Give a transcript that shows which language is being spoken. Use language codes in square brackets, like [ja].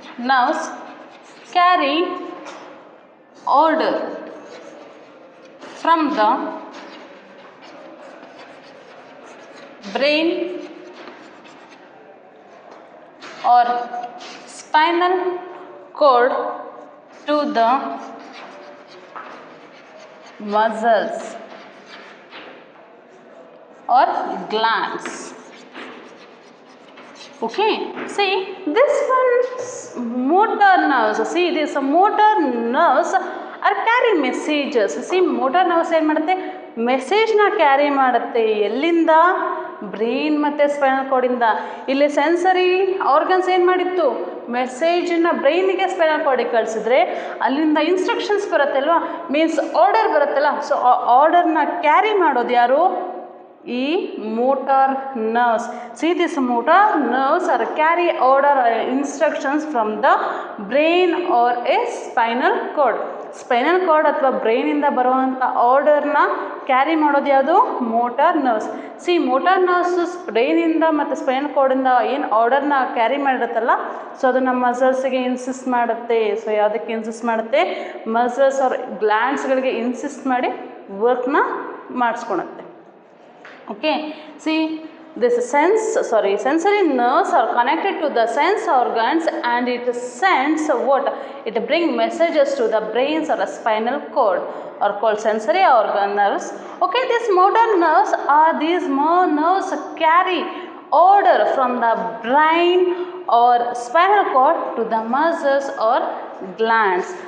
[en] nerves carry order from the brain or spinal cord to the muscles or glands. Okay, see this one motor nerves. See, these motor nerves are carry messages. [kn] See, motor nerves ಏನು ಮಾಡುತ್ತೆ, ಮೆಸೇಜ್ನ carry ಮಾಡುತ್ತೆ. ಎಲ್ಲಿಂದ, brain ಮತ್ತು spinal ಕಾರ್ಡಿಂದ. ಇಲ್ಲಿ sensory organs ಏನು ಮಾಡಿತ್ತು, ಮೆಸೇಜನ್ನ ಬ್ರೈನಿಗೆ spinal ಕಾರ್ಡಿಗೆ ಕಳಿಸಿದ್ರೆ ಅಲ್ಲಿಂದ ಇನ್ಸ್ಟ್ರಕ್ಷನ್ಸ್ ಬರುತ್ತೆ ಅಲ್ವಾ, ಮೀನ್ಸ್ ಆರ್ಡರ್ ಬರುತ್ತಲ್ಲ. ಸೊ ಆ ಆರ್ಡರ್ನ ಕ್ಯಾರಿ ಮಾಡೋದು ಯಾರು, ಈ motor nerves. [en] See, these motor nerves are carry order instructions from the brain or a spinal cord. [kn] Spinal cord ಅಥವಾ ಬ್ರೈನಿಂದ ಬರುವಂಥ ಆರ್ಡರ್ನ ಕ್ಯಾರಿ ಮಾಡೋದು ಯಾವುದು, motor nerves. C, motor nerves ಬ್ರೈನಿಂದ ಮತ್ತು ಸ್ಪೈನಲ್ ಕಾರ್ಡಿಂದ ಏನು ಆರ್ಡರ್ನ ಕ್ಯಾರಿ ಮಾಡಿರುತ್ತಲ್ಲ, ಸೊ ಅದು ನಮ್ಮ ಮಸಲ್ಸ್ಗೆ ಇನ್ಸಿಸ್ಟ್ ಮಾಡುತ್ತೆ. ಸೊ ಯಾವುದಕ್ಕೆ ಇನ್ಸಿಸ್ಟ್ ಮಾಡುತ್ತೆ, ಮಸಲ್ಸ್ ಅವ್ರ ಗ್ಲ್ಯಾಂಡ್ಸ್ಗಳಿಗೆ ಇನ್ಸಿಸ್ಟ್ ಮಾಡಿ ವರ್ಕ್ನ ಮಾಡಿಸ್ಕೊಳುತ್ತೆ. [en] Okay, see, this sensory nerves are connected to the sense organs and it sends what, it brings messages to the brains or the spinal cord, are called sensory organ nerves. Okay, these motor nerves are these more nerves carry order from the brain or spinal cord to the muscles or glands.